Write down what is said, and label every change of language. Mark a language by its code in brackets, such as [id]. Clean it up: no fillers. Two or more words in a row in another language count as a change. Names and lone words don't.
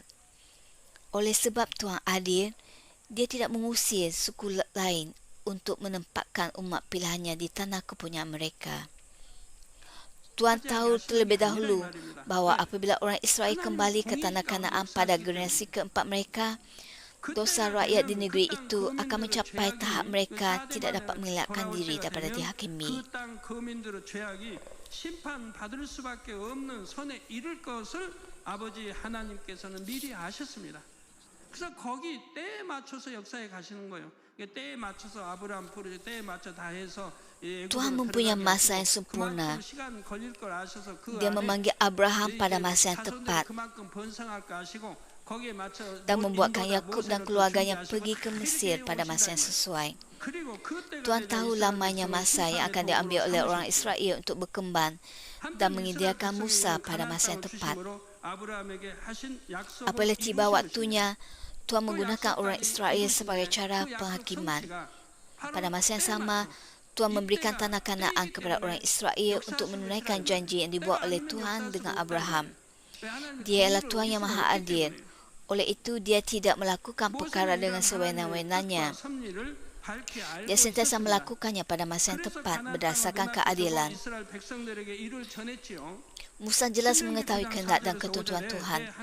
[ms] Oleh sebab Tuhan adil, dia tidak mengusir suku lain untuk menempatkan umat pilihannya di tanah kepunyaan mereka. Tuhan tahu terlebih dahulu bahawa apabila orang Israel kembali ke tanah Kanaan pada generasi keempat mereka, dosa rakyat di negeri itu akan mencapai tahap mereka tidak dapat mengelakkan diri daripada dihakimi. [ko] 심판받을 수밖에 없는 선에 이를 것을 아버지 하나님께서는 미리 아셨습니다. 그래서 거기 때에 맞춰서 역사에 가시는 거예요. 때에 맞춰서 아브라함 부르죠. 때에 맞춰 다 해서 [ms] Tuhan mempunyai masa yang sempurna. Dia memanggil Abraham pada masa yang tepat dan membuatkan Yakub dan keluarganya pergi ke Mesir pada masa yang sesuai. Tuhan tahu lamanya masa yang akan diambil oleh orang Israel untuk berkembang dan menyediakan Musa pada masa yang tepat. Apabila tiba waktunya, Tuhan menggunakan orang Israel sebagai cara penghakiman. Pada masa yang sama, Tuhan memberikan tanah Kanaan kepada orang Israel untuk menunaikan janji yang dibuat oleh Tuhan dengan Abraham. Dia ialah Tuhan yang Maha Adil. Oleh itu, dia tidak melakukan perkara dengan sewenang-wenangnya. Dia sentiasa melakukannya pada masa yang tepat berdasarkan keadilan. Musa jelas mengetahui kehendak dan ketentuan Tuhan.